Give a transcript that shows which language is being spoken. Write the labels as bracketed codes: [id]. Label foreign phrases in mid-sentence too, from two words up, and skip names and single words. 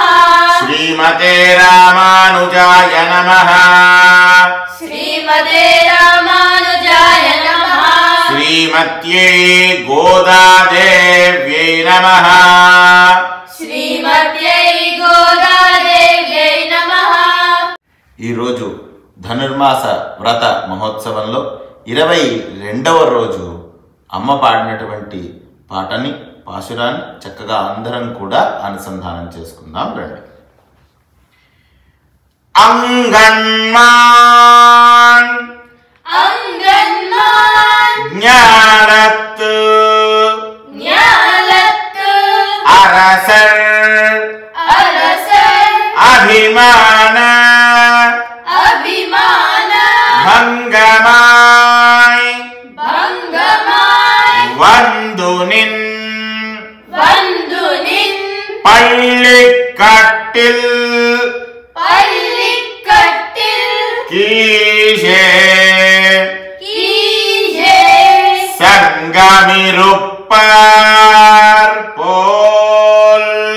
[sa] श्रीमते रामानुजाय नमः। श्रीमते रामानुजाय नमः। श्रीमत्यै गोदादेव्यै नमः। श्रीमत्यै गोदादेव्यै नमः। [te] ఈ రోజు ధనుర్మాస వ్రత మహోత్సవంలో 22వ రోజు అమ్మ పాడినటువంటి పాటని పాశురాన్ని చక్కగా అందరం కూడా అనుసంధానం చేసుకుందాం రండి. [ta] అంగన్మాన్ అంగన్మాన్ జ్ఞానత్ జ్ఞానత్ అరసర్ అరసర్ అభిమాన అభిమాన భంగమాయ్ భంగమాయ్ வந்துனின் வந்துனின் பள்ளிக்கட்டில் பள்ளிக்கட்டில் கீழே கீழே சங்கமிருப்பார் போல்